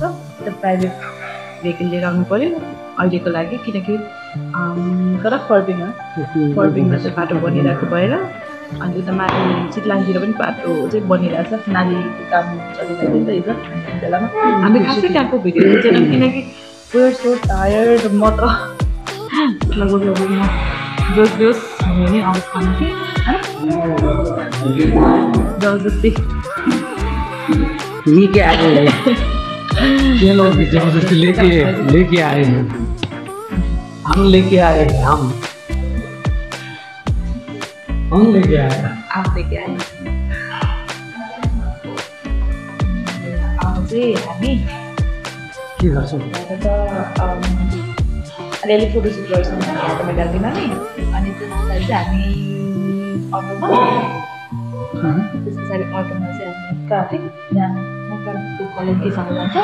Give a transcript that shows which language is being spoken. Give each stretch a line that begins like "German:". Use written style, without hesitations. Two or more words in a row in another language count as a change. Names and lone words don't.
Nepali: त्यो प्राइभेट भेहिकल लिएर आउनु पऱ्यो अहिलेको लागि किनकि तर फर्बिङमा चाहिँ बाटो बनिरहेको भएर अनि उता माथि चितलाङतिर पनि बाटो चाहिँ बनिरहेको छ। नालीको काम चलिरहेको छ हिजो बेलामा। हामी खासै त्यहाँको भिडियो खिचेनौँ किनकि
English: we're so tired।
Nepali: म त लगभग जोस हुने अवस्था थिएँ जबरजस्ती
Hindi: लेके आए हम लेके आए आप लेके आए।
Nepali: अब चाहिँ हामी के गर्छौँ अलिअलि फोटोसुट गर्छौँ हातमा गाडीमा नि। अनि त्यस पछाडि चाहिँ हामी अटोमा चाहिँ हामी ट्राफिक जहाँ कलेजसँग जान्छौँ।